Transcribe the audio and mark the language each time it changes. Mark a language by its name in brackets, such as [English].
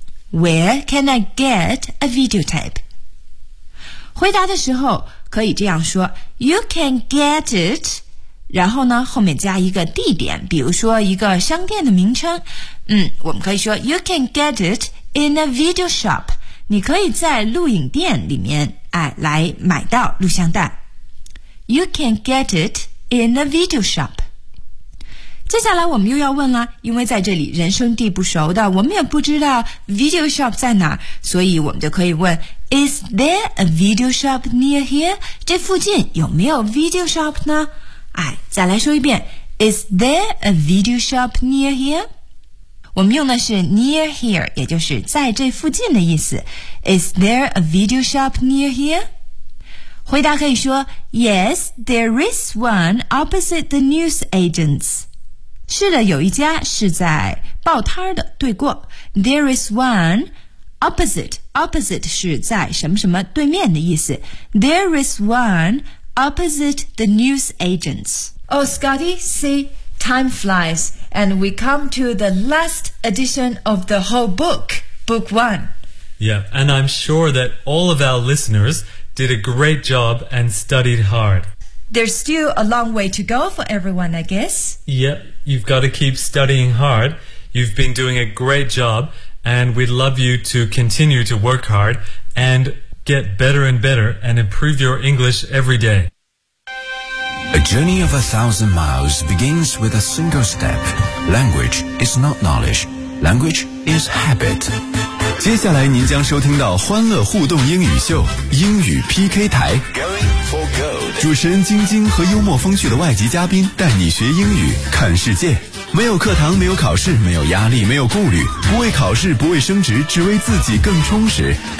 [English] Where can I get a videotape? [Chinese] 回答的时候可以这样说 [English] You can get it [Chinese] 然后呢后面加一个地点，比如说一个商店的名称，我们可以说 [English] You can get it in a video shop. [Chinese] 你可以在录影店里面来买到录像带。 [English] You can get it in a video shop. [Chinese] 接下来我们又要问了，因为在这里人生地不熟的，我们也不知道 video shop 在哪，所以我们就可以问 [English] Is there a video shop near here? [Chinese] 这附近有没有 video shop 呢？再来说一遍 [English] Is there a video shop near here? [Chinese] 我们用的是 [English] near here, [Chinese] 也就是在这附近的意思。 [English] Is there a video shop near here? [Chinese] 回答可以说 [English] Yes, there is one opposite the news agents. [Chinese] 是的，有一家是在报摊的，对过。 [English] There is one opposite. Opposite [Chinese] 是在什么什么对面的意思。 [English] There is one opposite the news agents. Oh, Scotty, see, time flies, and we come to the last edition of the whole book, book one. Yeah, and I'm sure that all of our listeners... did a great job and studied hard. There's still a long way to go for everyone, I guess. Yep, you've got to keep studying hard. You've been doing a great job, and we'd love you to continue to work hard and get better and better and improve your English every day. A journey of 1,000 miles begins with a single step. Language is not knowledge. Language is habit. [Chinese] 接下来您将收听到欢乐互动英语秀英语 PK 台，主持人晶晶和幽默风趣的外籍嘉宾带你学英语看世界，没有课堂，没有考试，没有压力，没有顾虑，不为考试，不为升职，只为自己更充实。